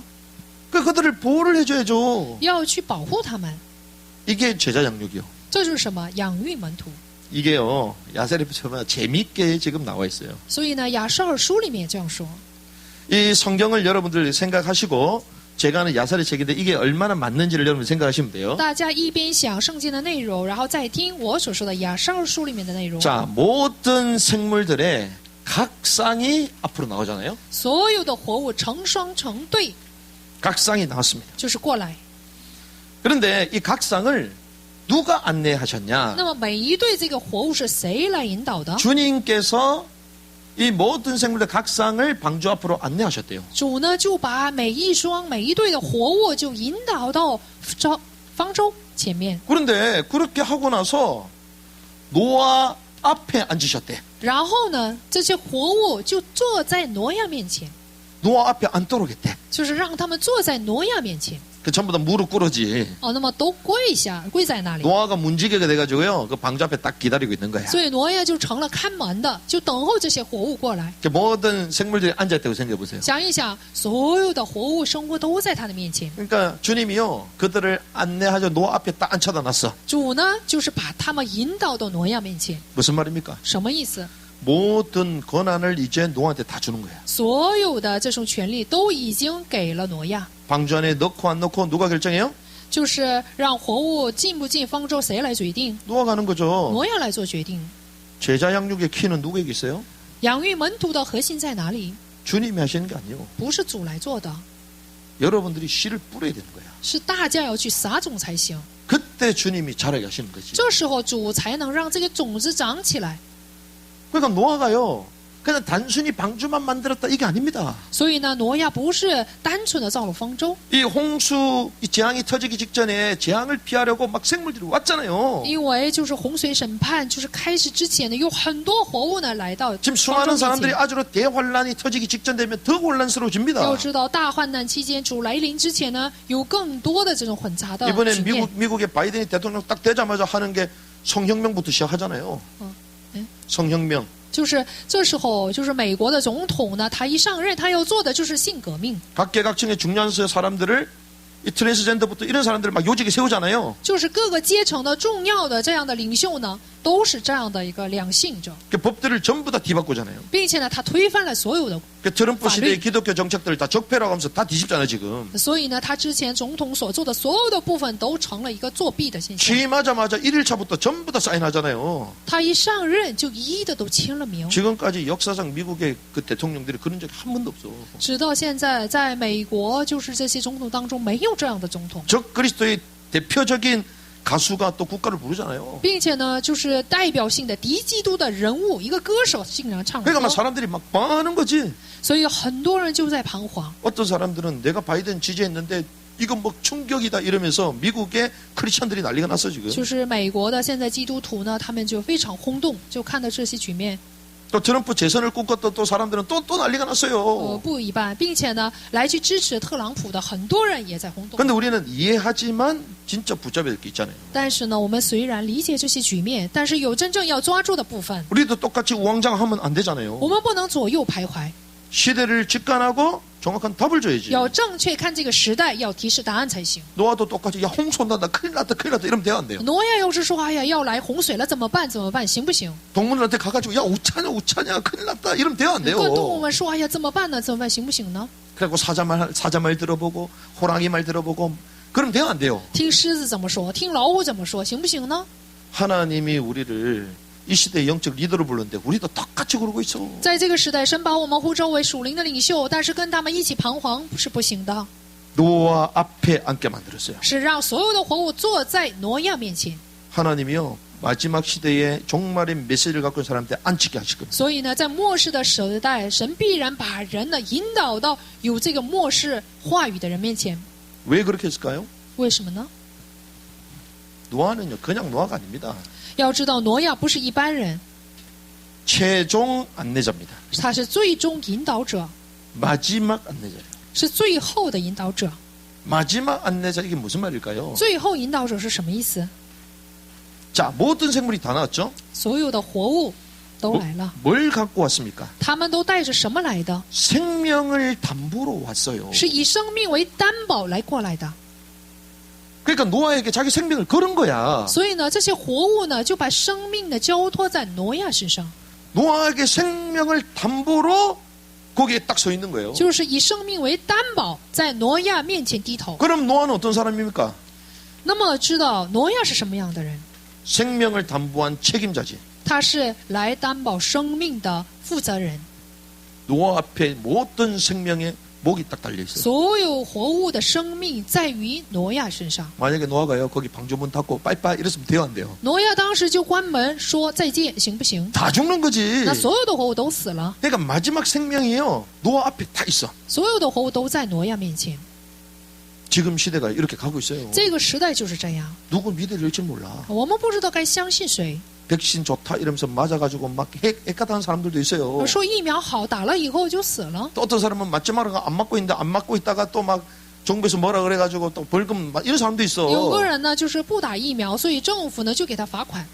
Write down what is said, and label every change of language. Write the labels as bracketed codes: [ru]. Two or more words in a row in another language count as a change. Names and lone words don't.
[ko] 그들을 보호를 해줘야죠. [zh] 要去保护他们。 [ko] 이게 제자 양육이요. [zh] 这就是什么？养育门徒。 [ko] 이게요, 야세리프처럼 재미있게 지금 나와 있어요. [zh] 所以呢，雅各书里面也这样说。 [ko] 이 성경을 여러분들 생각하시고, 제가 하는 야살의 책인데 이게 얼마나 맞는지를 여러분 생각하시면 돼요. [zh] 大家一边想圣经的内容，然后再听我所说的雅各书里面的内容。 [ko] 자, 모든 생물들의 각 쌍이 앞으로 나오잖아요. [zh] 所有的活物成双成对， [ko] 각 쌍이 나왔습니다. [zh] 就是过来。 [ko] 그런데 이 각 쌍을 누가 안내하셨냐? [zh] 那么每一对这个活物是谁来引导的？ [ko] 주님께서 이 모든 생물들 각 쌍을 방주 앞으로 안내하셨대요. [zh] 主呢就把每一双、每一对的活物就引导到方舟前面， [ko] 그런데 그렇게 하고 나서 노아 앞에 앉으셨대. [zh] 然后呢，这些活物就坐在挪亚面前， [ko] 노아 앞에 앉도록 했대. [zh] 就是让他们坐在挪亚面前。 [ko] 그 전부 다 무릎 꿇어지. [zh] 哦，那么都跪下，跪在那里。 [ko] 노아가 문지기가 돼가지고요. 그 방주 앞에 딱 기다리고 있는 거야. [zh] 所以挪亚就成了看门的，就等候这些活物过来。 [ko] 그 모든 생물들이 앉아있다고 생각해 보세요. [zh] 想一想，所有的活物生物都在他的面前。 [ko] 그러니까 주님이요. 그들을 안내하죠. 노아 앞에 딱 앉혀다 놨어. [zh] 主呢，就是把他们引导到挪亚面前。 [ko] 무슨 말입니까? [zh] 什么意思？ [ko] 모든 권한을 이제 노아한테 다 주는 거야. [zh] 所有的这种权利都已经给了挪亚， [ko] 방주 안에 넣고 안 넣고 누가 결정해요? [zh] 就是让活物进不进方舟，谁来决定？ [ko] 노아가 하는 거죠. [zh] 挪亚来做决定。 [ko] 제자 양육의 키는 누구에게 있어요? [zh] 养育门徒的核心在哪里？ [ko] 주님이 하시는 게 아니에요. [zh] 不是主来做的， [ko] 여러분들이 씨를 뿌려야 되는 거야. [zh] 是大家要去撒种才行。 [ko] 그때 주님이 자라게 하시는 거지. [zh] 这时候主才能让这个种子长起来。 [ko] 그러니까 노아가요, 그냥 단순히 방주만 만들었다 이게 아닙니다. [zh] 所以呢，挪亚不是单纯的造了方舟， [ko] 이 홍수, 이 재앙이 터지기 직전에 재앙을 피하려고 막 생물들이 왔잖아요. [zh] 因为就是洪水审判就是开始之前呢，有很多活物呢来到 [ko] 지금 [zh] 方舟 [ko] 수많은 [zh] 面 [ko] 사람들이 [zh] 前。 [ko] 아주로 대환란이 터지기 직전 되면 더 혼란스러워집니다. [zh] 要知道，大患难期间主来临之前呢，有更多的这种混杂的 [ko] 이번에 [zh] 局面。 [ko] 미국의 바이든이 대통령 딱 되자마자 하는 게 성혁명부터 시작하잖아요. 네? 성혁명. [zh] 就是这时候，就是美国的总统呢，他一上任，他要做的就是性革命， [ko] 각계각층의 중요한 사람들을 이 트랜스젠더부터 이런 사람들을 막 요직에 세우잖아요. [zh] 就是各个阶层的重要的这样的领袖呢，都是这样的一个两性者， [ko] 그 법들을 전부 다 뒤바꾸잖아요. [zh] 并且呢，他推翻了所有的， [ko] 그 트럼프 [zh] 法律. [ko] 시대의 기독교 정책들을 다 적폐라고 하면서 다 뒤집잖아요 지금. [zh] 所以呢，他之前总统所做的所有的部分都成了一个作弊的现象。 [ko] 취임하자마자 1일차부터 전부 다 사인하잖아요. [zh] 他一上任就一一的都签了名， [ko] 지금까지 역사상 미국의 그 대통령들이 그런 적이 한 번도 없어. [zh] 直到现在，在美国就是这些总统当中没有这样的总统， [ko] 적 그리스도의 대표적인 가수가 또 국가를 부르잖아요. [zh] 并且呢，就是代表性的敌基督的人物，一个歌手竟然唱 [ko] 그러니까 막 [zh] 歌， [ko] 사람들이 막 반하는 거지. [zh] 所以很多人就在彷徨。 [ko] 어떤 사람들은 내가 바이든 지지했는데 이건 뭐 충격이다 이러면서 미국의 크리스천들이 난리가 났어 지금. [zh] 就是美国的现在基督徒呢，他们就非常轰动，就看到这些局面， [ko] 또 트럼프 재선을 꿈꿨던 또 사람들은 또 난리가 났어요. [zh] 不一般，并且呢，来去支持特朗普的很多人也在轰动。 [ko] 근데 우리는 이해하지만 진짜 붙잡아야 될 게 있잖아요. [zh] 但是呢，我们虽然理解这些局面，但是有真正要抓住的部分， [ko] 우리도 똑같이 우왕좌왕하면 안 되잖아요. [zh] 我们不能左右徘徊， [ko] 시대를 직관하고 정확한 답을 줘야지. [zh] 要正确看这个时代，要提示答案才行。 [ko] 노아도 똑같이 야 홍수 온다 큰일 났다 이러면 돼요 안 돼요? [zh] 挪亚要是说哎呀要来洪水了怎么办？行不行？ [ko] 동물들한테 가가지고 야 우차냐 큰일 났다 이러면 돼요 안 [zh] 跟动物 [ko] 돼요? [zh] 们说哎呀怎么办呢？行不行呢？ [ko] 그리고 사자 말 들어보고 호랑이 말 들어보고 그럼 돼요 안 돼요? [zh] 听狮子怎么说？听老虎怎么说？行不行呢？ [ko] 하나님이 우리를 이 시대의 영적 리더로 불렀는데 우리도 똑같이 그러고 있어. [zh] 在这个时代，神把我们呼召为属灵的领袖，但是跟他们一起彷徨是不行的， [ko] 노아 앞에 앉게 만들었어요. [zh] 是让所有的活物坐在挪亚面前。 [ko] 하나님이요 마지막 시대에 종말의 메시지를 갖고 있는 사람한테 앉히게 하실 겁니다. [zh] 所以呢，在末世的时代，神必然把人呢引导到有这个末世话语的人面前。 [ko] 왜 그렇게 했을까요? [zh] 为什么呢？ [ko] 노아는요 그냥 노아가 아닙니다. [zh] 要知道，挪亚不是一般人， [ko] 최종 안내자입니다. [zh] 他是最终引导者， [ko] 마지막 안내자예요. [zh] 是最后的引导者。 [ko] 마지막 안내자 이게 무슨 말일까요? [zh] 最后引导者是什么意思？ [ko] 자 모든 생물이 다 나왔죠? [zh] 所有的活物都来了， [ko] 뭘 갖고 왔습니까? [zh] 他们都带着什么来的？ [ko] 생명을 담보로 왔어요. [zh] 是以生命为担保来过来的。 [ko] 그러니까 노아에게 자기 생명을 걸은 거야. [zh] 所以呢，这些活物呢，就把生命呢交托在挪亚身上， [ko] 노아에게 생명을 담보로 거기에 딱 서 있는 거예요. [zh] 就是以生命为担保，在挪亚面前低头。 [ko] 그럼 노아는 어떤 사람입니까? [zh] 那么知道挪亚是什么样的人？ [ko] 생명을 담보한 책임자지. [zh] 他是来担保生命的负责人， [ko] 노아 앞에 모든 생명의 목이 딱 달려 있어요. [zh] 所有活物的生命在于挪亚身上。 [ko] 만약에 노아가요 거기 방주문 닫고 빠이빠이 이랬으면 돼요 안 돼요? [zh] 挪亚当时就关门说再见，行不行？ [ko] 다 죽는 거지. [zh] 那所有的活物都死了， [ko] 그러니까 마지막 생명이요 노아 앞에 다 있어. [zh] 所有的活物都在挪亚面前。 [ko] 지금 시대가 이렇게 가고 있어요. [zh] 这个时代就是这样， [ko] 누구 믿을지 몰라. [zh] 我们不知道该相信谁。 [ko] 백신 좋다 이러면서 맞아가지고 막 핵가다한 사람들도 있어요. [zh] 说疫苗好，打了以后就死了。 [ko] 또 어떤 사람은 맞지 말아가 안 맞고 있는데 안 맞고 있다가 또 막 정부에서 뭐라 그래가지고 또 벌금 막 이런 사람도 있어. [zh] 有个人呢，就是不打疫苗，所以政府呢就给他罚款。